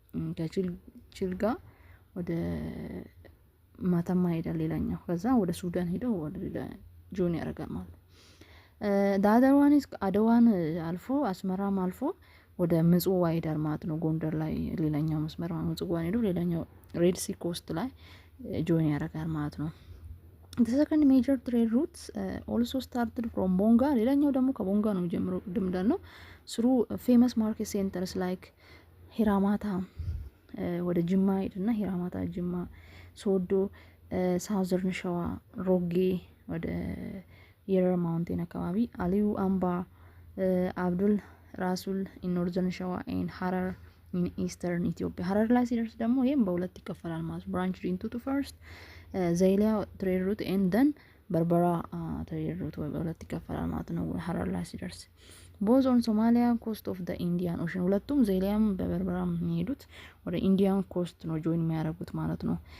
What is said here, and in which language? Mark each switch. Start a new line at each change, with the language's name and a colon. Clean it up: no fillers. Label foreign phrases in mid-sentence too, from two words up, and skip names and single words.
Amharic: ከጭልጋ ወደ መተማ ይሄዳል ሌላኛው፣ ከዛ ወደ ሱዳን ሄደው ወደ ሌላ ጆን ያደርጋል ማለት ነው። ዳደዋንስ አድዋን አልፎ አስመራም አልፎ ወደ ምጽዋ ይሄዳል ማለት ነው። ጎንደር ላይ ሌላኛው መስመር ምጽዋን ሄዶ ሌላኛው ሬድ ሲ ኮስት ላይ ጆን ያደርጋል ማለት ነው።
English: the second major trade routes also started from
Amharic: ቦንጋ። ሌላኛው ደግሞ ከቦንጋ ነው ጀምሮ ቅድም እንዳልነው
English: through famous market centers like
Amharic: ሂራማታ ወደ ጅማ ሄድና ሂራማታ፣ ጅማ፣ ሶዶ፣ ሳውዘርን ሸዋ፣ ሮጌ ወደ የረር ማውንቴን አካባቢ፣ አሊዩ አምባ፣ አብዱል ራሱል
English: in Northern Shewa and Harar in Eastern Ethiopia።
Amharic: ሀረር ላይ ሲደርስ ደግሞ ይሄም በሁለት ይከፈላል ማለት ነው።
English: branch into two first Zeila trade route and then Berbera trade route
Amharic: ኤንድ ደን በርበራ ትሬድ ሩት ወይ በሁለት ይከፈላል ማለት ነው። ሀረር ላይ ሲደርስ
English: both on Somalia coast of the Indian Ocean፣
Amharic: ሁለቱም ዘይሊያም በበርበራም የሚሄዱት ወደ
English: Indian coast
Amharic: ነው ጆይን የሚያደርጉት ማለት ነው።